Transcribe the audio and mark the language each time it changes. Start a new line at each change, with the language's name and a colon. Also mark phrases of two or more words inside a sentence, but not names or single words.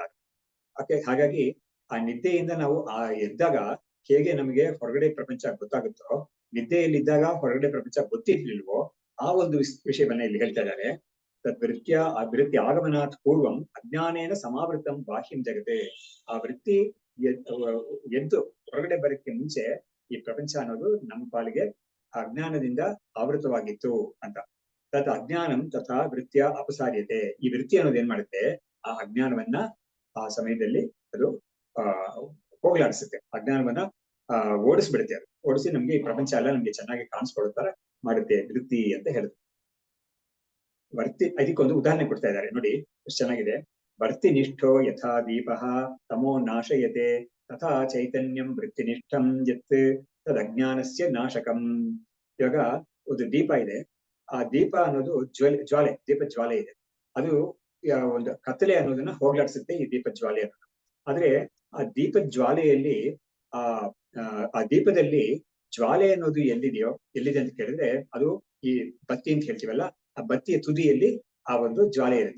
Kannada: ಹಾಗಾಗಿ ಆ ನಿದ್ದೆಯಿಂದ ನಾವು ಎದ್ದಾಗ ಹೇಗೆ ನಮಗೆ ಹೊರಗಡೆ ಪ್ರಪಂಚ ಗೊತ್ತಾಗುತ್ತೋ, ನಿದ್ದೆಯಲ್ಲಿದ್ದಾಗ ಹೊರಗಡೆ ಪ್ರಪಂಚ ಗೊತ್ತಿರ್ಲಿಲ್ವೋ, ಆ ಒಂದು ವಿಷಯವನ್ನ ಇಲ್ಲಿ ಹೇಳ್ತಾ ಇದ್ದಾರೆ.
Sanskrit: ವೃತ್ತಿ ಆಗಮನಾತ್ ಪೂರ್ವಂ ಅಜ್ಞಾನೇನ ಸಮಾವೃತಂ ಬಾಹ್ಯಂ ಜಗತೆ.
Kannada: ಆ ವೃತ್ತಿ ಎದ್ದು ಹೊರಗಡೆ ಬರಕ್ಕೆ ಮುಂಚೆ ಈ ಪ್ರಪಂಚ ಅನ್ನೋದು ನಮ್ಮ ಪಾಲಿಗೆ ಅಜ್ಞಾನದಿಂದ ಆವೃತವಾಗಿತ್ತು ಅಂತ.
Sanskrit: ತತ್ ಅಜ್ಞಾನಂ ತಥಾ ವೃತ್ಯ ಅಪಸಾರ್ಯತೆ.
Kannada: ಈ ವೃತ್ತಿ ಅನ್ನೋದು ಏನ್ ಮಾಡುತ್ತೆ, ಆ ಅಜ್ಞಾನವನ್ನ ಆ ಸಮಯದಲ್ಲಿ ಅದು ಹೋಗ್ಲಾಡಿಸುತ್ತೆ, ಅಜ್ಞಾನವನ್ನ ಓಡಿಸ್ಬಿಡುತ್ತೆ. ಅದು ಓಡಿಸಿ ನಮ್ಗೆ ಈ ಪ್ರಪಂಚ ಎಲ್ಲ ನಮ್ಗೆ ಚೆನ್ನಾಗಿ ಕಾಣಿಸ್ಕೊಳ್ಳೋ ತರ ಮಾಡುತ್ತೆ ವೃತ್ತಿ ಅಂತ ಹೇಳಿದ್ರು. ಅದಕ್ಕೊಂದು ಉದಾಹರಣೆ ಕೊಡ್ತಾ ಇದ್ದಾರೆ ನೋಡಿ, ಎಷ್ಟು ಚೆನ್ನಾಗಿದೆ.
Sanskrit: ವರ್ತಿನಿಷ್ಠೋ ಯಥಾ ದೀಪಃ ತಮೋ ನಾಶಯತೆ ತಥಾ ಚೈತನ್ಯಂ ವೃತ್ತಿನಿಷ್ಠಂ ಯತ್ ತದಜ್ಞಾನಸ್ಯ ನಾಶಕಂ.
Kannada: ಇವಾಗ ಒಂದು ದೀಪ ಇದೆ, ಆ ದೀಪ ಅನ್ನೋದು ದೀಪ ಜ್ವಾಲೆ ಇದೆ. ಅದು ಒಂದು ಕತ್ತಲೆ ಅನ್ನೋದನ್ನ ಹೋಗ್ಲಾಡಿಸುತ್ತೆ ಈ ದೀಪ ಜ್ವಾಲೆ ಅನ್ನೋದು. ಆದ್ರೆ ಆ ದೀಪ ಜ್ವಾಲೆಯಲ್ಲಿ ಆ ದೀಪದಲ್ಲಿ ಜ್ವಾಲೆ ಅನ್ನೋದು ಎಲ್ಲಿದೆ ಅಂತ ಕೇಳಿದ್ರೆ, ಅದು ಈ ಬತ್ತಿ ಅಂತ ಹೇಳ್ತೀವಲ್ಲ, ಆ ಬತ್ತಿಯ ತುದಿಯಲ್ಲಿ ಆ ಒಂದು ಜ್ವಾಲೆ ಇರುತ್ತೆ.